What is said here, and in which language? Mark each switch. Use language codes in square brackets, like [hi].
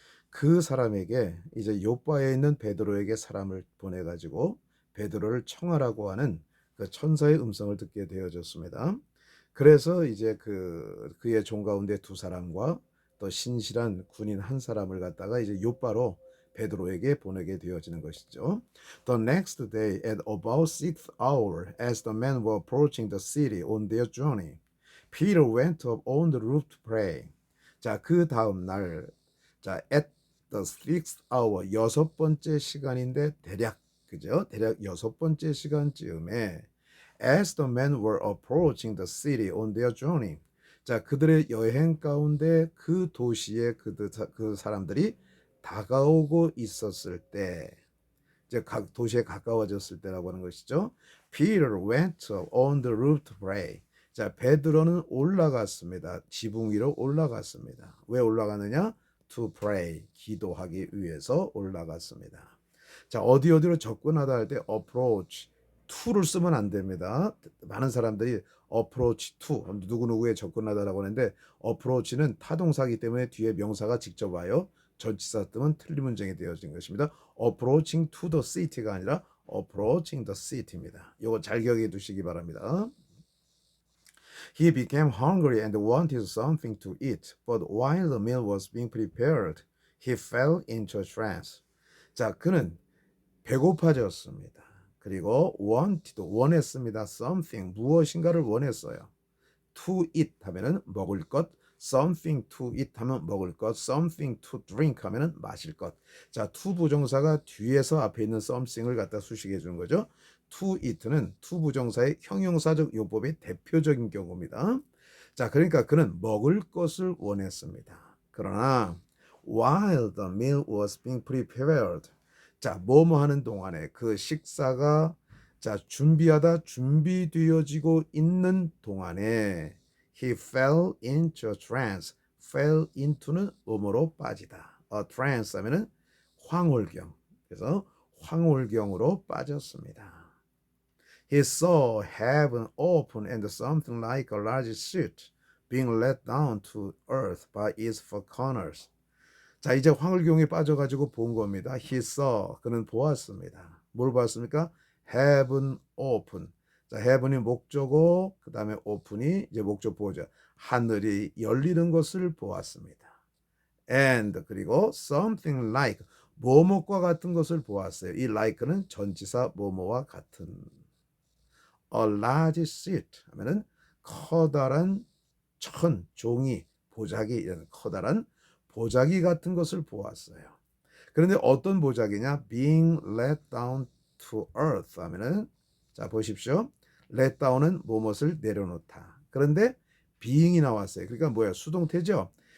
[ko] 그 사람에게 이제 요바에 있는 베드로에게 사람을 보내 가지고 베드로를 청하라고 하는 그 천사의 음성을 듣게 되어졌습니다. 그래서 이제 그의 종 가운데 두 사람과 또 신실한 군인 한 사람을 갖다가 이제 요바로 베드로에게 보내게 되어지는 것이죠. [en] The next day at about sixth hour, as the men were approaching the city on their journey, Peter went up on the roof to pray. [ko] 자, 그 다음 날, 자, [en] at the sixth hour, [ko] 여섯 번째 시간인데 대략 그죠? 대략 여섯 번째 시간쯤에 [en] as the men were approaching the city on their journey. [ko] 자, 그들의 여행 가운데 그 도시에 그 사람들이 다가오고 있었을 때, 이제 각 도시에 가까워졌을 때라고 하는 것이죠. [en] Peter went up on the roof to pray. [ko] 자, 베드로는 올라갔습니다. 지붕 위로 올라갔습니다. 왜 올라가느냐? [en] To pray, [ko] 기도하기 위해서 올라갔습니다. 자, 어디로 접근하다 할 때 approach, to를 쓰면 안 됩니다. 많은 사람들이 approach to, 누구누구에 접근하다라고 하는데 approach는 타동사이기 때문에 뒤에 명사가 직접 와요. 전치사 뜨면 틀린 문장이 되어진 것입니다. [en] approaching to the city [ko] 가 아니라 [en] approaching the city [ko] 입니다. 이거 잘 기억해 두시기 바랍니다. [en] He became hungry and wanted something to eat, but while the meal was being prepared, he fell into a trance. [ko] 자, 그는 배고파졌습니다. 그리고 원했습니다. something, 무엇인가를 원했어요. to eat 하면은 먹을 것, [en] something to eat [ko] 하면 먹을 것, [en] something to drink [ko] 하면은 마실 것. 자, to 부정사가 뒤에서 앞에 있는 something을 갖다 수식해 주는 거죠. to eat는 to 부정사의 형용사적 용법의 대표적인 경우입니다. 자, 그러니까 그는 먹을 것을 원했습니다. 그러나 [en] while the meal was being prepared, [ko] 자, 뭐뭐 하는 동안에 그 식사가 자, 준비되어지고 있는 동안에 [en] he fell into a trance. [ko] fell into는 음으로 빠지다. a trance 하면은 황홀경. 그래서 황홀경으로 빠졌습니다. [en] He saw heaven open and something like a large sheet being let down to earth by its four corners. [ko] 자, 이제 황홀경에 빠져가지고 본 겁니다. [en] He saw, [ko] 그는 보았습니다. 뭘 보았습니까? [en] Heaven open. [ko] 자, heaven이 목조고, 그 다음에 open이 이제 목조 보호자. 하늘이 열리는 것을 보았습니다. And, 그리고 [en] something like, [ko] 뭐뭐과 같은 것을 보았어요. 이 like는 전치사 뭐뭐와 같은. [en] A large seat [ko] 하면은 커다란 종이, 보자기, 이런 커다란 보자기 같은 것을 보았어요. 그런데 어떤 보자기냐? [en] being let down to earth [ko] 하면은 자 보십시오. let down은 무엇을 내려놓다. 그런데 being이 나왔어요. 그러니까 뭐야? 수동태죠.